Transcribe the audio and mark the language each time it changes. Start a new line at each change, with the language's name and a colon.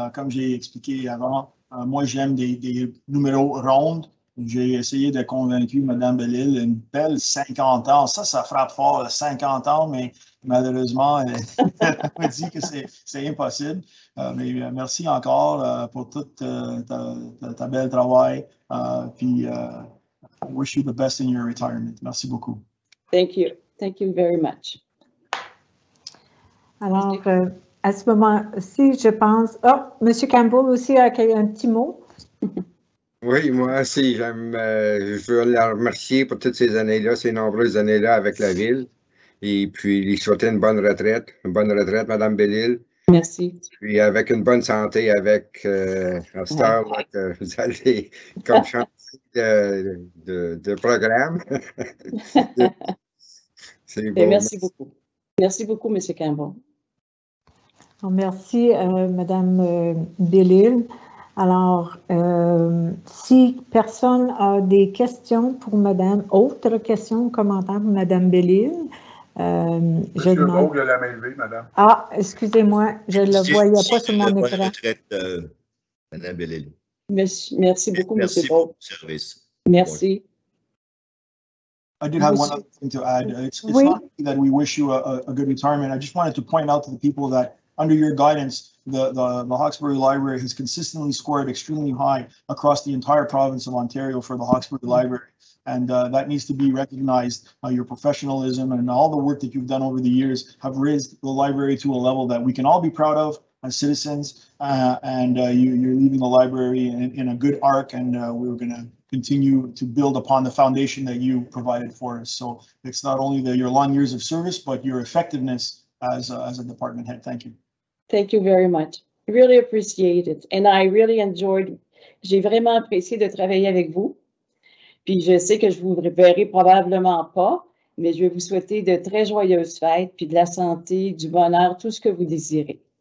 French: Comme j'ai expliqué avant, moi, j'aime des numéros ronds. J'ai essayé de convaincre Mme Bellil, une belle 50 ans. Ça frappe fort, 50 ans, mais malheureusement, elle m'a dit que c'est impossible. Mais merci encore pour tout ta bel travail.
English: Puis, I wish you the best in your retirement.
French: Merci beaucoup.
English: Thank you. Thank you very much.
French: Alors, à ce moment-ci, je pense... Oh, M. Campbell aussi a un petit mot. Oui, moi aussi, je veux la remercier pour toutes ces années-là, ces nombreuses années-là avec la Ville. Et puis, lui souhaiter une bonne retraite, Mme Bellil. Merci. Puis, avec une bonne santé, avec un star, que vous allez comme chanter de programme. C'est bon. Merci beaucoup. Merci beaucoup, M. Campbell. Merci, Mme Bellil. Alors, si personne a des questions pour Madame, autres questions ou commentaires pour Mme Bellil, Monsieur Vogue a la main levée, Madame. Ah, excusez-moi, je ne le voyais pas sur mon écran. Retraite, Mme Bellil. Merci beaucoup, M. Merci pour votre service. Merci.
English: I did have one other thing to add. It's not that we wish you a good retirement. I just wanted to point out to the people that under your guidance, the Hawkesbury Library has consistently scored extremely high across the entire province of Ontario for the Hawkesbury Library. And that needs to be recognized. Your professionalism and all the work that you've done over the years have raised the library to a level that we can all be proud of as citizens. You're leaving the library in a good arc, and we're going to continue to build upon the foundation that you provided for us. So it's not only your long years of service, but your effectiveness as a department head. Thank you. Thank you very much. I really appreciate it. And I really enjoyed,
French: j'ai vraiment apprécié de travailler avec vous. Puis je sais que je vous verrai probablement pas, mais je vais vous souhaiter de très joyeuses fêtes, puis de la santé, du bonheur, tout ce que vous désirez.